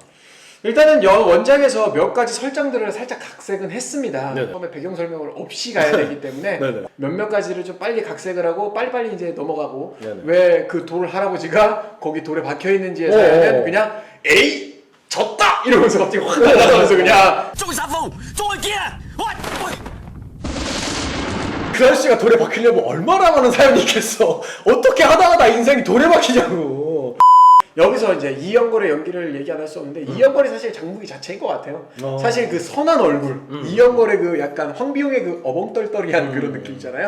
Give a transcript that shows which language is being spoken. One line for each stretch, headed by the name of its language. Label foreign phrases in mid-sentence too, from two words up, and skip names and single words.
Korean: 일단은 원작에서 몇 가지 설정들을 살짝 각색은 했습니다. 네네. 처음에 배경 설명을 없이 가야 되기 때문에 네네. 몇몇 가지를 좀 빨리 각색을 하고 빨리빨리 이제 넘어가고 네네. 왜 그 돌 할아버지가 거기 돌에 박혀 있는지에 대해서는 그냥 에이 졌다 이러면서 갑자기 확 날아가면서 그냥
Cantonese: 中殺風，再見啊！喂！
Korean: 그 아저씨가 돌에 박히려면 얼마나 많은 사연이 있겠어. 어떻게 하다가 인생이 돌에 박히냐고. 여기서 이제 이영걸의 연기를 얘기 안 할 수 없는데 이영걸이 사실 장무기 자체인 것 같아요. 사실 그 선한 얼굴, 이영걸의 그 약간 황비용의 그 어벙떨떨이한 그런 느낌 있잖아요.